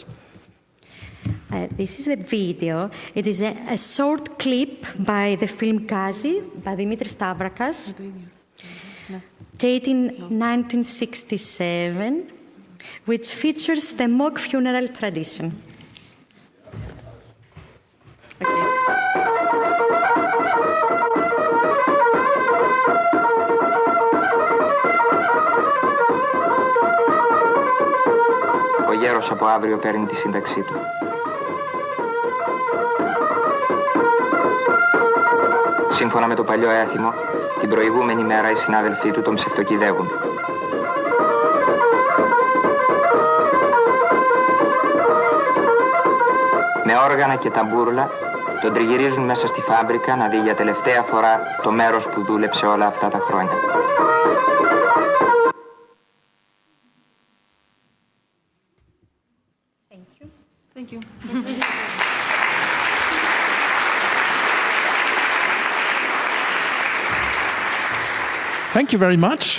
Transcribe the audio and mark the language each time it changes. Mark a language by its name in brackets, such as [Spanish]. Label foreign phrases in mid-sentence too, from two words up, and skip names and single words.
[English] This is the video. It is a short clip by the film Gazi by Dimitris Stavrakas, dated in 1967, which features the mock funeral tradition. [Greek] Ο γέρος από αύριο παίρνει τη σύνταξή του. Σύμφωνα με το παλιό έθιμο, την προηγούμενη μέρα οι συνάδελφοί του τον ψευτοκυδεύουν. με όργανα και ταμπούρλα, τον τριγυρίζουν μέσα στη φάμπρικα να δει για τελευταία φορά το μέρος που δούλεψε όλα αυτά τα χρόνια. [English] Thank you. Thank you very much.